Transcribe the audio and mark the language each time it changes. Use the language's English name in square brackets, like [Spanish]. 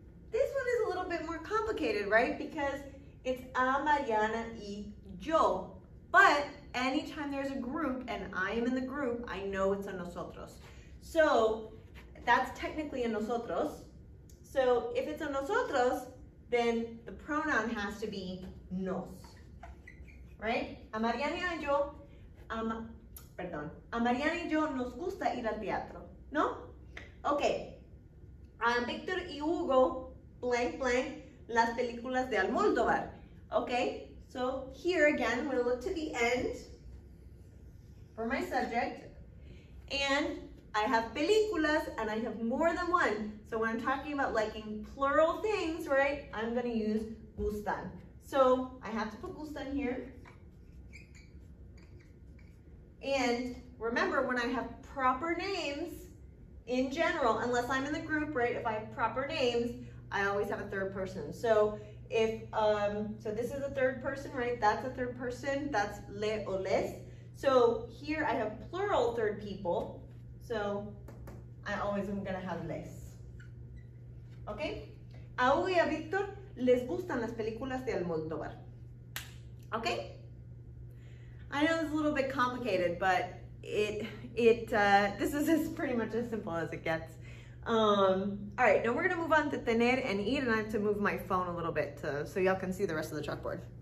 [English] This one is a little bit more complicated, right? Because it's [Spanish] a Mariana y yo. [English] But anytime there's a group and I am in the group, I know it's a nosotros. So that's technically a nosotros. So if it's a nosotros, then the pronoun has to be nos. Right? [Spanish] A Mariana y yo, a Mariana y yo nos gusta ir al teatro. ¿No? Okay. A Víctor y Hugo, [English] blank, blank, [Spanish] las películas de Almodóvar. [English] Okay? So here again, I'm going to look to the end for my subject. And I have películas and I have more than one. So when I'm talking about liking plural things, right, I'm going to use gustan. So I have to put gustan here. And remember, when I have proper names, in general, unless I'm in the group, right, if I have proper names, I always have a third person. So if, so this is a third person, right? That's a third person. That's le o les. So here I have plural third people. So I always am going to have les. Okay? [Spanish] A Hugo y a Víctor les gustan las películas de Almodóvar. [English] Okay? I know it's a little bit complicated, but this is pretty much as simple as it gets. All right, now we're gonna move on to tener and ir, and I have to move my phone a little bit so y'all can see the rest of the chalkboard.